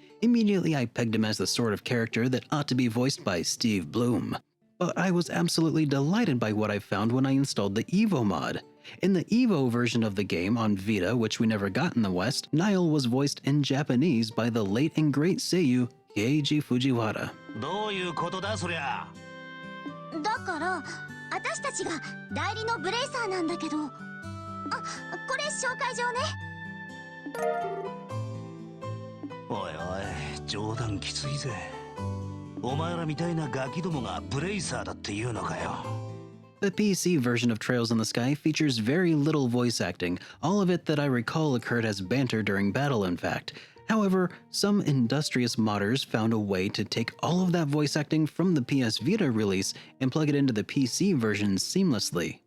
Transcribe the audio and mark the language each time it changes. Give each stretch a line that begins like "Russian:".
English: Immediately I pegged him as the sort of character that ought to be voiced by Steve Bloom. But I was absolutely delighted by what I found when I installed the Evo mod. In the Evo version of the game on Vita, which we never got in the West, Niall was voiced in Japanese by the late and great seiyuu Keiji Fujiwara.
Japanese: どういうことだそりゃ。だから私たちが代理のブレイサーなんだけど、あ、これ紹介状ね。おいおい、冗談きついぜ。お前らみたいなガキどもがブレイサーだって言うのかよ。
English: The PC version of Trails in the Sky features very little voice acting, all of it that I recall occurred as banter during battle in fact. However, some industrious modders found a way to take all of that voice acting from the PS Vita release and plug it into the PC version seamlessly.